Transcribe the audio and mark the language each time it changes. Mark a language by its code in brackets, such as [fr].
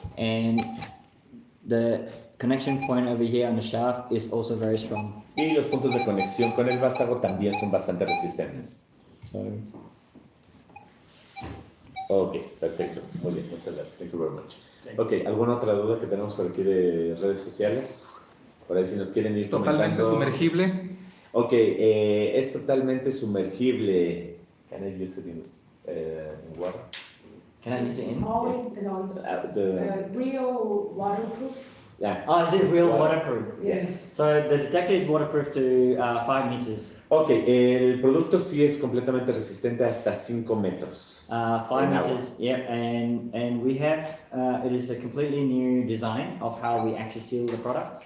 [en] And the connection point over here on the shaft is also very strong. [es] Y los puntos de conexión con el vástago también son bastante resistentes. [en] So [es] Ok, perfecto. Muy bien, muchas gracias. [en] Thank you very much. [es] Ok, ¿alguna otra duda que tenemos por aquí de redes sociales? Por ahí si nos quieren ir Totalmente comentando. sumergible. Ok, es totalmente sumergible. [en] Can I use it in water? can I use it in? Always, real waterproof. Yeah. Oh, is it real It's waterproof? Yes. So the detector is waterproof to 5 meters. [es] Ok, el producto sí es completamente resistente hasta 5 metros. [en] 5 In our- meters, yeah, and we have it is a completely new design of how we actually seal the product.